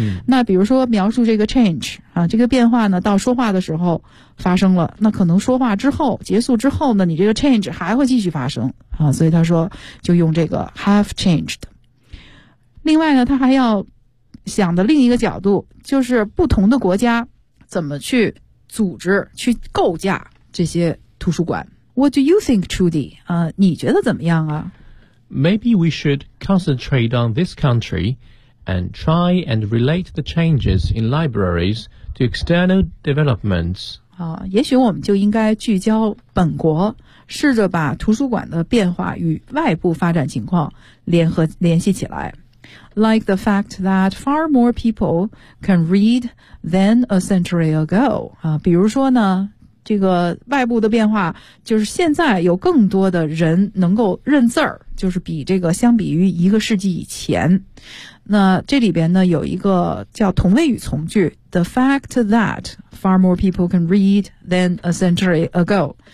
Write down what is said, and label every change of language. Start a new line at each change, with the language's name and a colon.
Chinese: 那比如说描述这个 change 这个变化呢到说话的时候发生了那可能说话之后结束之后呢你这个 change 还会继续发生所以他说就用这个 have changed 另外呢他还要想的另一个角度就是不同的国家怎么去组织去构架这些图书馆
English: What do you think, Trudy?
Chinese: 你觉得怎么样啊
English: Maybe we should concentrate on this country and try and relate the changes in libraries to external developments
Chinese: 也许我们就应该聚焦本国试着把图书馆的变化与外部发展情况联系起来
English: Like the fact that far more people can read than a century ago.
Chinese: 比如说呢这个外部的变化，就是现在有更多的人能够认字儿，就是比这个相比于一个世纪以前。那这里边呢有一个叫同位语从句
English: The fact that far more people can read than a century ago。